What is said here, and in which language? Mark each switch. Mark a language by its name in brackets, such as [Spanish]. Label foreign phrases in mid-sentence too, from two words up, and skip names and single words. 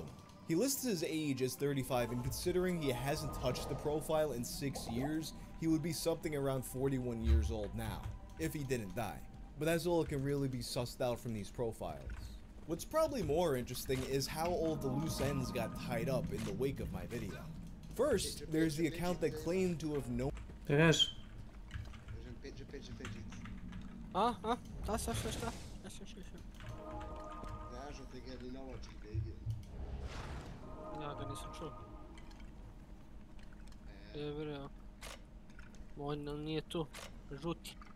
[English] He lists his age as 35, and considering he hasn't touched the profile in 6 years, he would be something around 41 years old now, if he didn't die. But that's all that can really be sussed out from these profiles. What's probably more interesting is how all the loose ends got tied up in the wake of my video. First, there's the account that claimed to have known... [Serbian] Šta? Ja ga nisam čuo. Jebrio. On nije tu. Žuti.